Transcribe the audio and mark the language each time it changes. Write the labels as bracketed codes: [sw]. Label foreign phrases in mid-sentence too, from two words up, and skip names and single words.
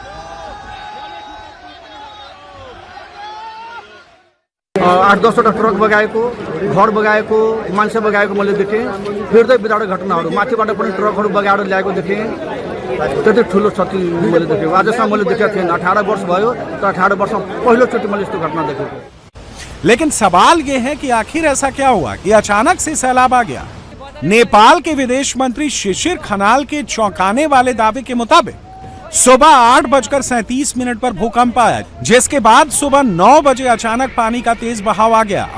[ne] 8-10 ट्रक बगाएको, घर बगाएको, मान्छे बगाएको मैले देखेँ। हृदय विदारक घटनाहरू, माथिबाट पनि ट्रकहरू बगाएर ल्याएको देखेँ। त्यति ठुलो क्षति मैले देखेँ। आजसम्म मैले देखेको थिएन। 18 वर्ष भयो, तर 18 वर्षमा पहिलोचोटि मैले यस्तो घटना देखेको। [hi] लेकिन सवाल यह है कि आखिर ऐसा क्या हुआ कि अचानक से सैलाब आ गया? नेपाल के विदेश मंत्री शिशिर खनाल के चौंकाने वाले दावे के मुताबिक सुबह 8:37 पर भूकंप आया, जिसके बाद सुबह 9 बजे अचानक पानी का तेज बहाव आ गया।